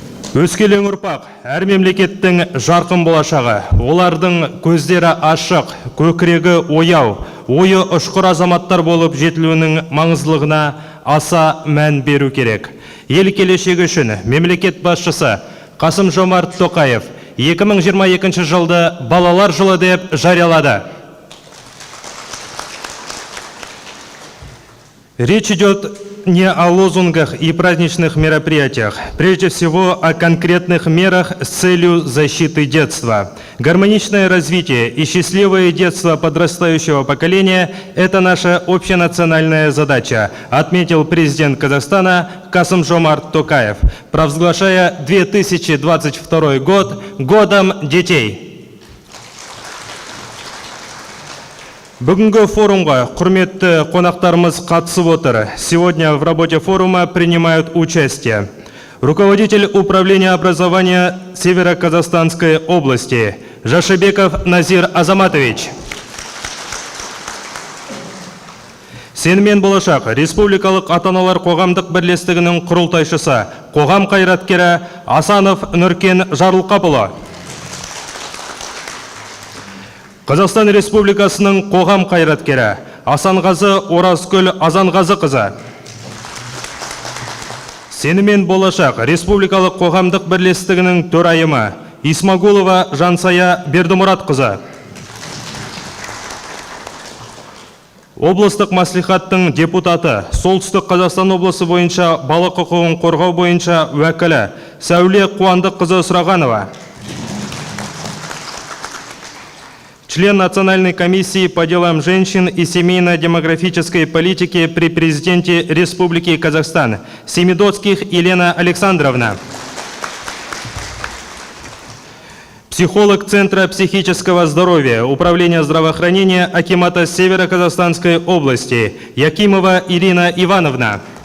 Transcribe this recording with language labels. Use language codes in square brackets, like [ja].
[kk] Өскелең ұрпақ әр мемлекеттің жарқын болашағы, олардың көздері ашық, көкірегі ояу, ойы ұшқыр азаматтар болып жетілуінің маңыздылығына аса мән беру керек. Ел келешегі үшін мемлекет басшысы Қасым-Жомарт Тоқаев 2022 жылды балалар жылы деп жариялады. [ru] Речь идет не о лозунгах и праздничных мероприятиях, прежде всего о конкретных мерах с целью защиты детства. Гармоничное развитие и счастливое детство подрастающего поколения – это наша общенациональная задача, отметил президент Казахстана Касым-Жомарт Токаев, провозглашая 2022 год годом детей. [kk] Бүгінгі форумға құрметті қонақтарымыз қатысып отыр. [ru] Сегодня в работе форума принимают участие руководитель управления образования Северо-Казахстанской области Жашибеков Назир Азаматович. [kk] Сенмен болашақ республикалық ата-аналар қоғамдық бірлестігінің құрылтайшысы, қоғам қайраткері Асанов Нұркен Жарылқапұлы. Қазақстан Республикасының қоғам қайраткері Асанғазы Оразкүл Азанғазықызы. Сенмен болашақ республикалық қоғамдық бірлестігінің төрайымы Исмагулова Жансая Бердімұратқызы. Облыстық маслихаттың депутаты, Солтүстік Қазақстан облысы бойынша бала құқығын қорғау бойынша уәкілі Сәуле Қуандыққызы Сұрағанова. [ru] Член Национальной комиссии по делам женщин и семейно-демографической политики при президенте Республики Казахстан Семидоцких Елена Александровна. Психолог Центра психического здоровья Управления здравоохранения акимата Северо-Казахстанской области Якимова Ирина Ивановна.